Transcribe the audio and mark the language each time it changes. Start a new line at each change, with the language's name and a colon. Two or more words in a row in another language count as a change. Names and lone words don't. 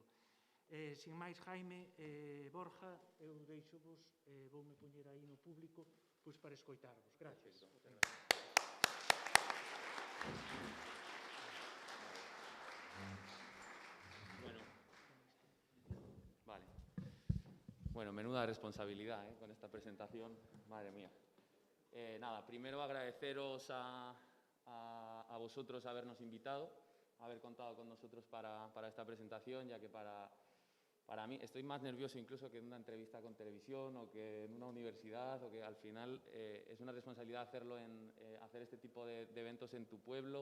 Galician: Sin máis, Jaime, Borja, eu deixo-vos, voume poñer aí no público, pois para escoitarvos.
Spanish: Gracias. Bueno, menuda responsabilidad con esta presentación, madre mía. Nada, primero agradeceros a vosotros habernos invitado, haber contado con nosotros para esta presentación, ya que para mí estoy más nervioso incluso que en una entrevista con televisión o que en una universidad, o que al final es una responsabilidad hacer este tipo de eventos en tu pueblo.